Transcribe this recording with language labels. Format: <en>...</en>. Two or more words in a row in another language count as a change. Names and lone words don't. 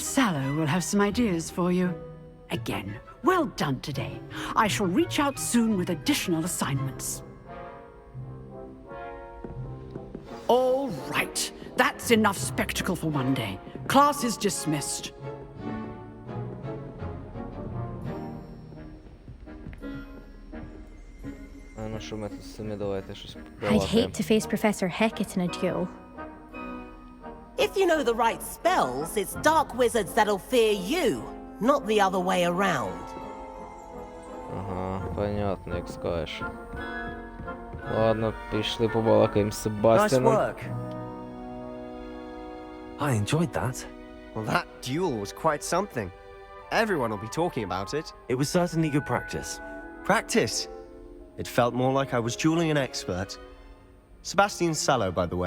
<en>Sallow will have some ideas for you. Again, well done today. I shall reach out soon with additional assignments. All right. That's enough spectacle for one day. Class is dismissed.</en> <uk>Ну що ми тут з цими давайте щось</uk> <en>I'd</en> <uk>балакаємо.</uk> <en>hate to face Professor Hecat in a duel. If you know the right spells, it's dark wizards that'll fear you, not the other way around.</en> <uk>Ага, понятно, як скажеш. Ладно, пішли побалакаємо з Себастьяном.</uk> <en>Nice work. I enjoyed that. Well, that duel was quite something. Everyone will be talking about it. It was certainly good practice. Practice? It felt more like I was dueling an expert. Sebastian Sallow, by the way.</en>